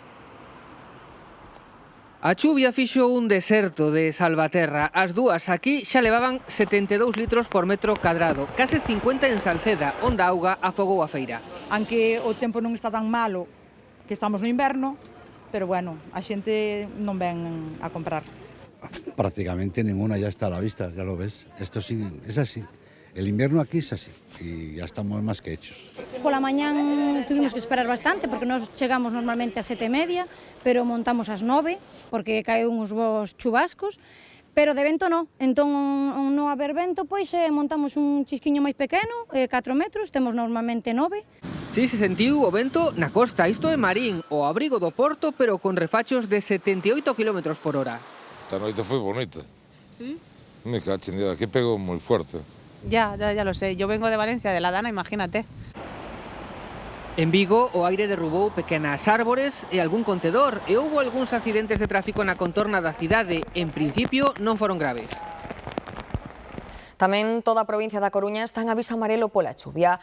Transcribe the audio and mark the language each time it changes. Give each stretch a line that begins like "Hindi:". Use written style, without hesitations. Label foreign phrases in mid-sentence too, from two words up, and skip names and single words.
Galician: A chuvia fixo un deserto de Salvaterra. As dúas aquí xa levaban 72 litros por metro cadrado, case 50 en Salceda, onde a auga afogou a feira. Aunque o tempo non está tan malo, que estamos no inverno, pero bueno, a xente non ven a comprar.
Spanish: Prácticamente ninguna ya está a la vista, ya lo ves. Esto sí, es así. El invierno aquí es así y ya estamos más que hechos.
Galician: Pola mañán
Spanish: tuvimos que esperar bastante
Galician: porque nos chegamos normalmente a 7:30, pero montamos ás 9 porque caeu uns bons chubascos, pero de vento non. Entón, non haber vento, pois montamos un chisquiño máis pequeno, 4 metros, temos normalmente 9. Si, se sentiu o vento na costa, isto é Marín, o abrigo do Porto, pero con refachos de 78 km por hora. Esta noite foi bonita. ¿Sí? Me cachen, aquí pegou moi fuerte.
Spanish: Ya lo sé. Yo vengo de Valencia, de la Dana, imagínate.
Galician: En Vigo, o aire derrubou pequenas árbores e algún contedor e houbo algúns accidentes de tráfico na contorna da cidade. En principio, non foron graves. Tamén toda a provincia da Coruña está en aviso amarelo pola chuvia.